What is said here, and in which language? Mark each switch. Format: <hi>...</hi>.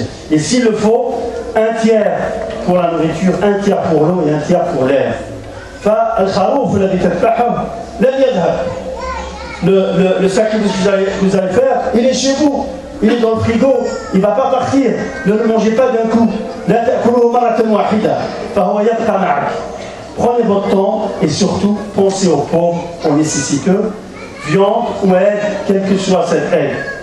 <fr>Et s'il le faut, un tiers pour la nourriture, un tiers pour l'eau et un tiers pour l'air.</fr> <ar>فالخروف الذي تذبحه لن يذهب.</ar> <fr>Le sacrifice que vous allez faire, il est chez vous, il est dans le frigo, il ne va pas partir. Ne le mangez pas d'un coup.</fr> <ar>لا تأكلوه مرة واحدة فهو يبقى معك.</ar> <fr>Prenez votre temps et surtout pensez aux pauvres, aux nécessiteux, viande ou aide, quelle que soit cette aide.</fr>